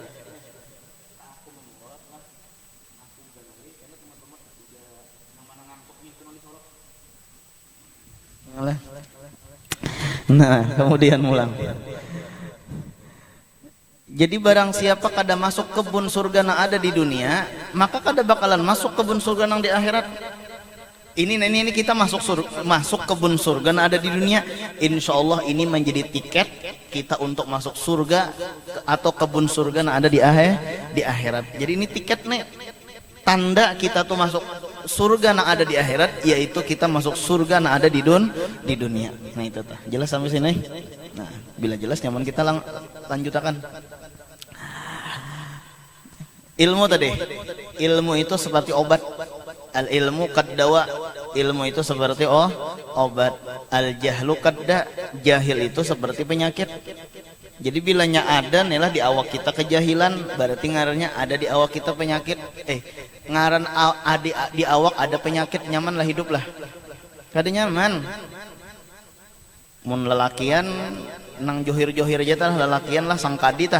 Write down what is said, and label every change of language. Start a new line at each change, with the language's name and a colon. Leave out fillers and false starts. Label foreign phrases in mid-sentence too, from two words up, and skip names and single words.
Indonesian: Nah kemudian mulang. Jadi barang siapa kada masuk kebun surga yang ada di dunia, maka kada bakalan masuk kebun surga yang di akhirat. Ini kita masuk kebun surga yang ada di dunia.
Arabic: Insya Allah
Indonesian: ini menjadi tiket kita untuk masuk surga atau kebun surga yang ada di akhirat. Jadi ini tiket nih, tanda kita tuh masuk surga yang ada di akhirat, yaitu kita masuk surga yang ada di dunia. Nah itu tuh jelas sampai sini. Nah
Banjar: bila jelas nyaman kita lanjutakan.
Indonesian: Ilmu tadi, ilmu itu seperti obat.
Arabic: Al ilmu kaddawa,
Indonesian: ilmu itu seperti obat.
Arabic: Al jahlu kadda,
Indonesian: jahil itu seperti penyakit.
Banjar: Jadi bilanya ada nih lah di awak kita kejahilan, berarti ngarannya ada di awak kita penyakit. Ngaran di awak ada penyakit, nyaman lah hidup lah. Kada nyaman. Mun lelakian nang johir-johir aja tah, lelakian lah sang kadi tah.